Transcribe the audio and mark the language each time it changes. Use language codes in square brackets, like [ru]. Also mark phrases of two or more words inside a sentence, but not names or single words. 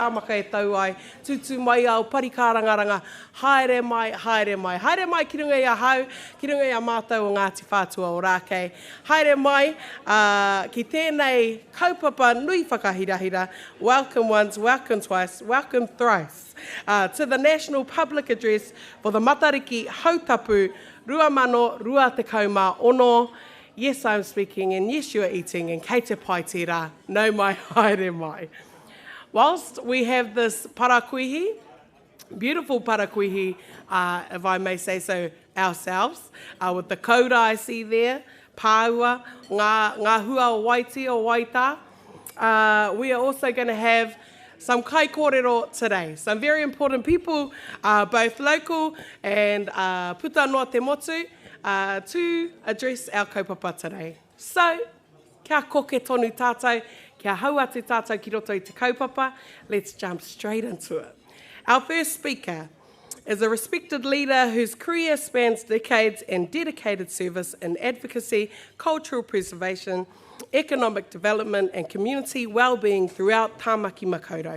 [mi] Tāmaka e tau ai, tūtū mai au parikārangaranga, haere mai, haere mai, haere mai ki runga I a hau, ki runga I a mātou o Ngāti Whātua o rākei, haere mai, ki tēnei kaupapa nui whakahirahira, [en] welcome once, welcome twice, welcome thrice, to the National Public Address for the Matariki Hautapu, [mi] Rua mano, rua te kauma ono. [en] Yes, I'm speaking, and yes, you are eating, and [mi] kei te pai tira, no mai, haere mai. [en] Whilst we have this parakuihi, beautiful parakuihi, if I may say so, ourselves, with the koura I see there, [mi] pāua, ngā hua o waiti o waita, [en] we are also going to have some [mi] kai kōrero [en] today. Some very important people, both local and [mi] puta noa te motu, [en] to address our kaupapa today. So, [mi] kia koke tonu tātou, kia hau atu tātou ki roto I te kaupapa. [en] Let's jump straight into it. Our first speaker is a respected leader whose career spans decades and dedicated service in advocacy, cultural preservation, economic development and community well-being throughout Tāmaki Makaurau.